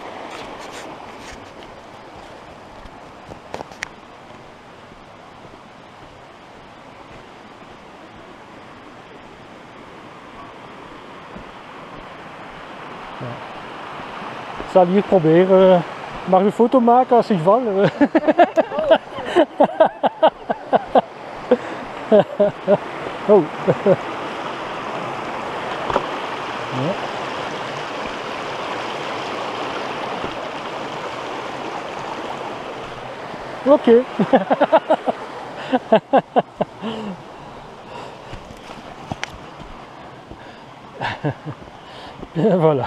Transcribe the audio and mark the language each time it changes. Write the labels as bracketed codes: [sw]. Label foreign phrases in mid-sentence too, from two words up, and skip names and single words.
[fr] Salut, [nl] probeer. Mag je een foto maken als ik val? Oh. Ja. Ok. [fr] Et voilà.